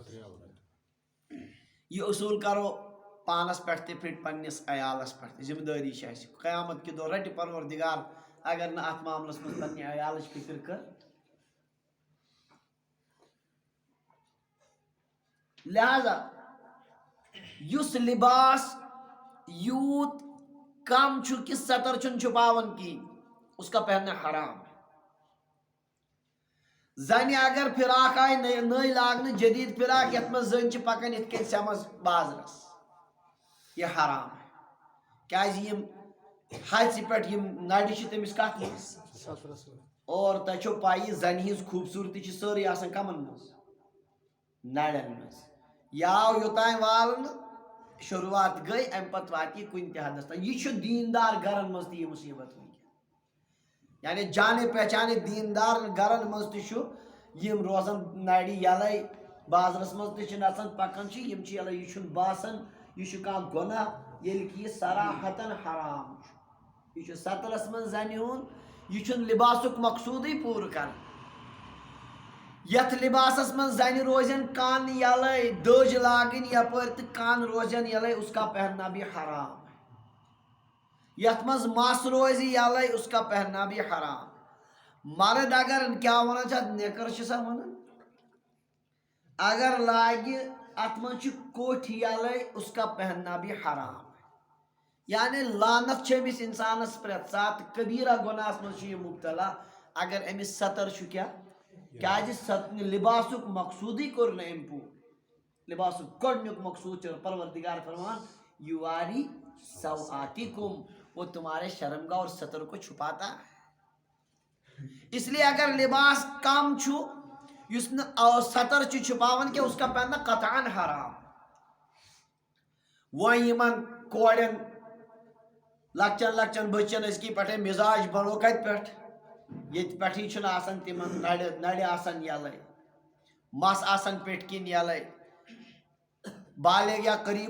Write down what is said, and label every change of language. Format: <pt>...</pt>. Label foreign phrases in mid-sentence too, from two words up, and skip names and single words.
<ks>یہ اصوٗل کرو پانس پٮ۪ٹھ تہِ فِٹ پننِس عیالس پٮ۪ٹھ تہِ ذمہٕ دٲری چھِ اسہِ قیامت کہِ دۄہ رٹہِ پروردگار اگر نہٕ اتھ معاملس منٛز پننہِ عیالٕچ فکر کٔر لہذا یُس لباس یوٗت کم چھُ کہ ستر چھُنہٕ چھُپاوان کِہیٖنۍ</ks> <ur>اس کا پہننا حرام</ur> <ks>زنہِ اگر فراق آیہِ نٔے لاگنہٕ جدید فراق یتھ منٛز زٔنۍ چھِ پکان یِتھ کٔنۍ سیمس بازرس</ks> <ur>یہ حرام ہے</ur> <ks>کیازِ یِم ہَژِ پٮ۪ٹھ یِم نرِ چھِ تٔمِس کتھ منٛز اور تۄہہِ چھو پایی زنہِ ہٕنٛز خوٗبصوٗرتی چھِ سٲرٕے آسان کمن منٛز نرٮ۪ن منٛز یہِ آو یوٚتانۍ والنہٕ شروعات گٔے امہِ پتہٕ واتہِ یہِ کُنہِ تہِ حدس تام یہِ چھُ دیندار گرن منٛز تہِ یہِ مُصیبت وٕنکیٚن یعنی</ks> <ur>جانے پہچانے</ur> <ks>دیندار گرن منٛز تہِ چھُ یِم روزان نرِ یلے بازرس منٛز تہِ چھِ نژان پکان چھِ یِم چھِ یلے یہِ چھُنہٕ باسان یہِ چھُ کانٛہہ گۄناہ ییٚلہِ کہِ یہِ صراحتن حرام چھُ یہِ چھُ سترس منٛز زنہِ ہُنٛد یہِ چھُنہٕ لباسُک مقصوٗدٕے پوٗرٕ کران یتھ لباسس منٛز زنہِ روزن کن یلے دٔج لاگٕنۍ یپٲرۍ تہٕ کن روزن یلے</ks> <ur>اس کا پہننا بھی حرام</ur> <ks>یتھ منٛز مس روزِ یلے</ks> <ur>اس کا پہننا بھی حرام</ur> <ks>مرد اگر کیٛاہ ونان چھِ اتھ نِکر چھِ سا ونان اگر لاگہِ اتھ منٛز چھُ کوٹھۍ یلے اس</ks> <ur>کا پہننا بھی حرام</ur> <ks>یعنی لعنت چھِ أمِس انسانس پرٮ۪تھ ساتہٕ کبیرہ گۄناہس منٛز چھُ یہِ مُبتلا اگر أمِس ستر چھُ کیٛاہ کیٛازِ لباسُک مقصوٗدٕے کوٚر نہٕ أمۍ پوٗرٕ لباسُک گۄڈنیُک مقصوٗد چھُ پروردگار فرمان</ks> <ar>یواری سوآتکم</ar> <ur>وہ تمہارے شرمگاہ اور ستر کو چھپاتا ہے</ur> <ks>اس لیے اگر لباس کم چھُ یُس نہٕ ستر چھُ چھپاوان کینٛہہ</ks> <ur>اس کا پہننا قطعاً حرام</ur> <ks>وۄنۍ یِمن کورٮ۪ن لۄکچن لۄکچن بچن أزکی پٮ۪ٹھے مزاج بنو کتہِ پٮ۪ٹھ ییٚتہِ پٮ۪ٹھٕے چھُنہٕ آسان تِمن نرِ آسان یلے مس آسان پیٚٹھۍ کِنۍ یلے بالغ یا قریب</ks>